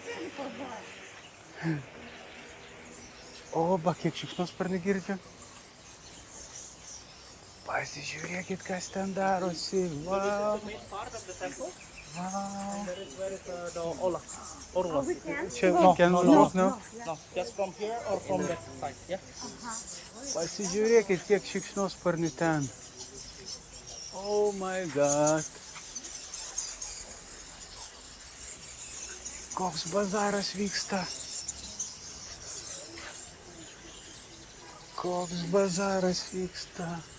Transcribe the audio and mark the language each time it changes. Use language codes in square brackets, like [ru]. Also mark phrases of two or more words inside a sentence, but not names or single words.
[lt] O, ba, kiek šikšnosparnių girdžiu. Pasižiūrėkit, kas ten darosi. [en] Wow. Wow. [lt] Čia no. [en] Just from here or from that side, yeah? [lt] Pasižiūrėkit, kiek šikšnosparnių ten. [en] Oh my god. [lt] Koks bazaras vyksta. Koks bazaras vyksta.